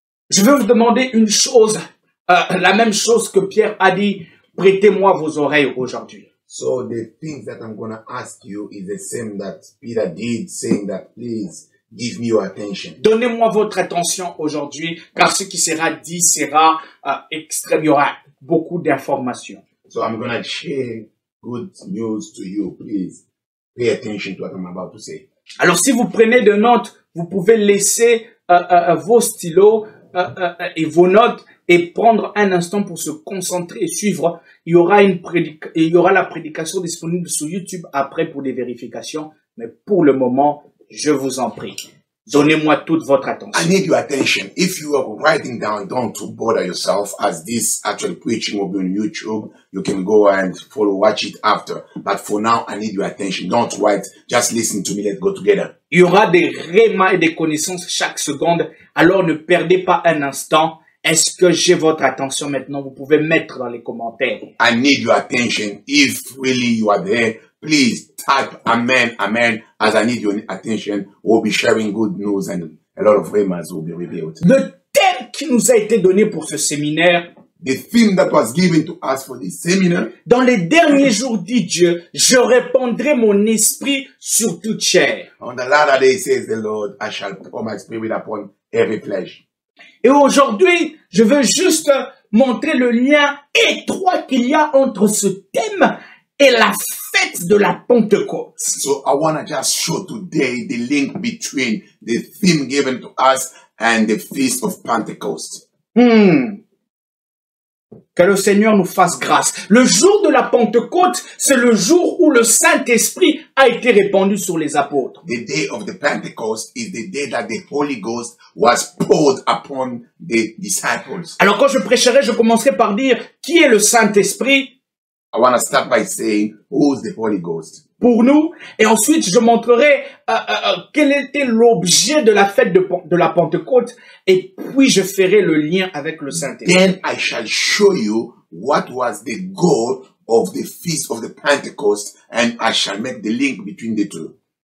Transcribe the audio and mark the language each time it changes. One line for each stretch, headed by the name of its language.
French: Je veux vous demander une chose, la même chose que Pierre a dit, prêtez-moi vos oreilles aujourd'hui.
English: So the things that I'm going to ask you is the same that Peter did, saying that please give me your attention.
French: Donnez-moi votre attention aujourd'hui, car ce qui sera dit sera extrême. Il y aura beaucoup d'informations.
English: So I'm going to share good news to you. Please pay attention to what I'm about to say.
French: Alors, si vous prenez des notes, vous pouvez laisser vos stylos et vos notes et prendre un instant pour se concentrer et suivre. Il y aura la prédication disponible sur YouTube après pour des vérifications. Mais pour le moment, je vous en prie. Donnez-moi toute votre
English: I
French: attention.
English: need your attention. If you are writing down, don't bother yourself, as this actual preaching will be on YouTube. You can go and watch it after. But for now, I need your attention. Don't write. Just listen to me. Let's go together.
French: Il y aura des rémas et des connaissances chaque seconde. Alors ne perdez pas un instant. Est-ce que j'ai votre attention maintenant? Vous pouvez mettre dans les commentaires.
English: I need your attention. If really you are there, please type amen, amen, as I need your attention. We'll be sharing good news and a lot of remas will be revealed.
French: Le thème qui nous a été donné pour ce séminaire,
English: The theme that was given to us for this seminar,
French: dans les derniers jours, dit Dieu, je répandrai mon esprit sur toute chair.
English: on the latter day says the Lord, I shall pour my spirit upon every flesh.
French: Et aujourd'hui, je veux juste montrer le lien étroit qu'il y a entre ce thème et la fête de la Pentecôte.
English: So I want to just show today the link between the theme given to us and the Feast of Pentecost.
French: Que le Seigneur nous fasse grâce. Le jour de la Pentecôte, c'est le jour où le Saint-Esprit a été répandu sur les apôtres.
English: The day of the Pentecost is the day that the Holy Ghost was poured upon the disciples.
French: Alors quand je prêcherai, je commencerai par dire qui est le Saint-Esprit
English: I want to start by saying, who is the Holy Ghost?
French: pour nous, et ensuite je montrerai quel était l'objet de la fête de la Pentecôte, et puis je ferai le lien avec le Saint-Esprit.
English: Then I shall show you what was the goal of the Feast of the Pentecost, and I shall make the link between the two.